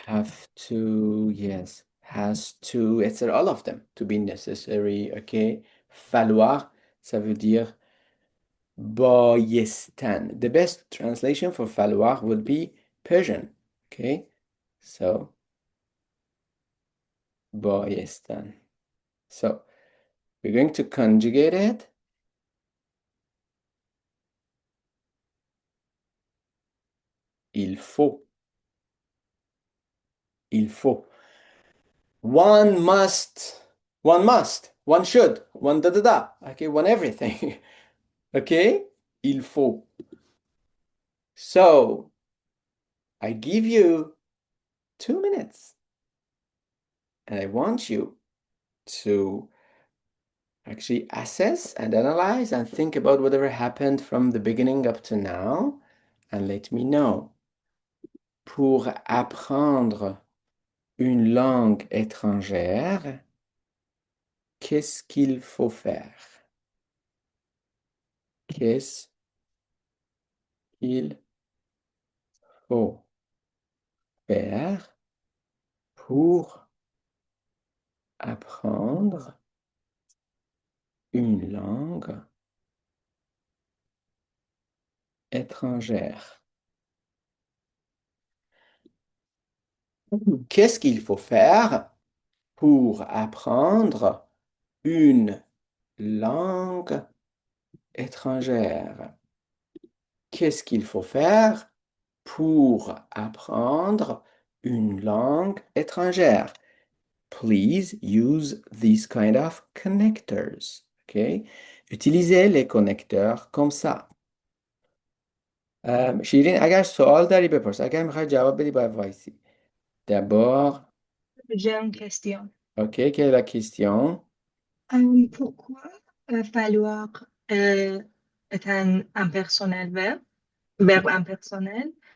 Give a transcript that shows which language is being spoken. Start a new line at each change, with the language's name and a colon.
English: have to, yes, has to, it's all of them, to be necessary, okay?
French: Falloir, ça veut dire بایستن.
English: The best translation for falloir would be Persian, okay?
Persian: So, بایستن.
English: So, we're going to conjugate it.
French: Il faut. Il faut.
English: One must. One must. One should. One da da da. Okay, one everything. Okay? Il faut. So, I give you 2 minutes. And I want you to actually assess and analyze and think about whatever happened from the beginning up to now and let me know.
French: Pour apprendre une langue étrangère, qu'est-ce qu'il faut faire? Qu'est-ce qu'il faut faire pour apprendre une langue étrangère? Qu'est-ce qu'il faut faire pour apprendre une langue étrangère? Qu'est-ce qu'il faut faire pour apprendre une langue étrangère?
English: Please use these kind of connectors. Okay?
French: Utilisez les connecteurs comme ça.
Persian: شیرین اگر سوال داری بپرس اگر میخوای جواب بدی باید وایسی
French: d'abord J'ai une question. ok quelle est la question Pourquoi falloir est un impersonnel verbe impersonnel?